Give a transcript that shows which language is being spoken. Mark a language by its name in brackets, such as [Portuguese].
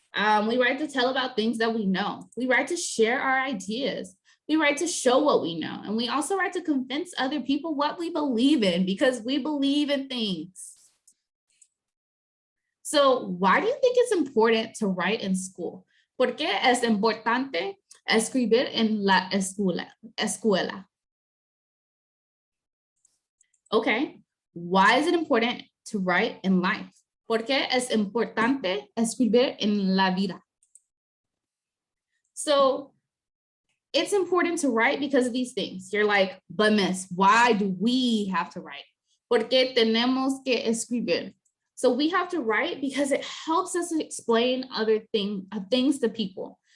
[English] We write to tell about things that we know. We write to share our ideas. We write to show what we know. And we also write to convince other people what we believe in because we believe in things. So why do you think it's important to write in school? [Spanish] ¿Por qué es importante escribir en la escuela? [English] Okay, why is it important to write in life? [Spanish] ¿Por qué es importante escribir en la vida? [English] So it's important to write because of these things. You're like, but miss, why do we have to write? [Spanish] ¿Por qué tenemos que escribir? [English] So we have to write because it helps us explain other things to people.